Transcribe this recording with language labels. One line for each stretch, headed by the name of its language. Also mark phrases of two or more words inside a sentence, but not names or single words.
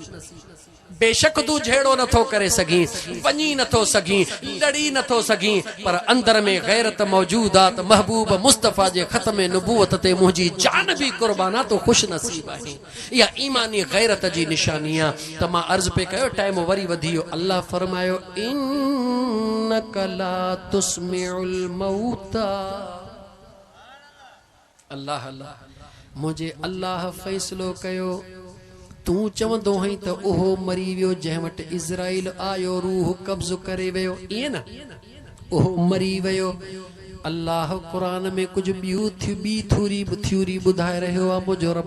Sindhi: बेशक तू झेड़ो नथो करे सघीं, वञी नथो सघीं, लड़ी नथो सघीं, पर अंदर में गैरत मौजूद आहे। त महबूब मुस्तफ़ा जे ख़त्म नबूवत ते मुंहिंजी जान बि कुर्बान आहे, तो ख़ुशि नसीब आहे। इहा ईमानी गैरत जी निशानी आहे। त मां अर्ज़ पे कयो, टाइम वरी वधी वियो। अल्लाह फरमायो,
Arabic: إنك لا تسمع الموتى.
Sindhi: अल्लाह अल्लाह, मुंहिंजे अल्लाह फ़ैसिलो कयो, तूं चवंदो हई त उहो मरी वियो जंहिं वटि इज़राइल आयो, रूह कब्ज़ करे वियो, ईअं न, उहो मरी वियो। अल्लाह क़ुरान में कुछ ॿी थ्यूरी ॿुधाए रहियो आहे।